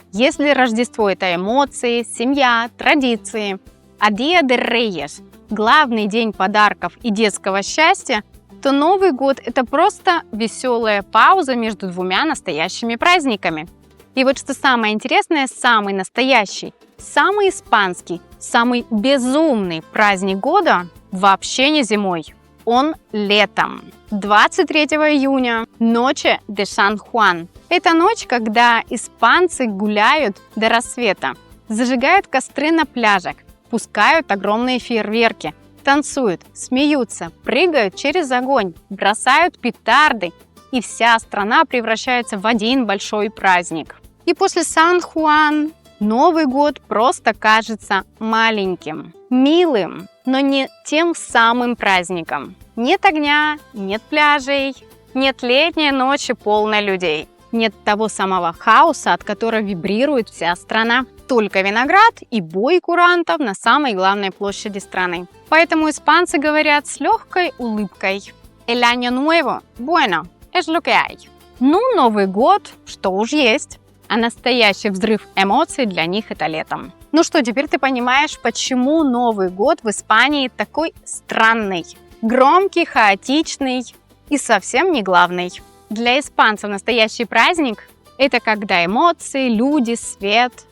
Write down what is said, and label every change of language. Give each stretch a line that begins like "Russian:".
Russian: Если Рождество – это эмоции, семья, традиции, а Día de Reyes – главный день подарков и детского счастья, то Новый год – это просто веселая пауза между двумя настоящими праздниками. И вот что самое интересное, самый настоящий, самый испанский, самый безумный праздник года вообще не зимой. Он летом. 23 июня – Noche de San Juan. Это ночь, когда испанцы гуляют до рассвета, зажигают костры на пляжах, пускают огромные фейерверки, танцуют, смеются, прыгают через огонь, бросают петарды, и вся страна превращается в один большой праздник. И после Сан-Хуан Новый год просто кажется маленьким, милым, но не тем самым праздником. Нет огня, нет пляжей, нет летней ночи полной людей. Нет того самого хаоса, от которого вибрирует вся страна. Только виноград и бой курантов на самой главной площади страны. Поэтому испанцы говорят с легкой улыбкой:
Spanish: «El año nuevo, bueno, es lo que hay».
Russian: Ну, Новый год, что уж есть. А настоящий взрыв эмоций для них это летом. Ну что, теперь ты понимаешь, почему Новый год в Испании такой странный, громкий, хаотичный и совсем не главный. Для испанцев настоящий праздник – это когда эмоции, люди, свет.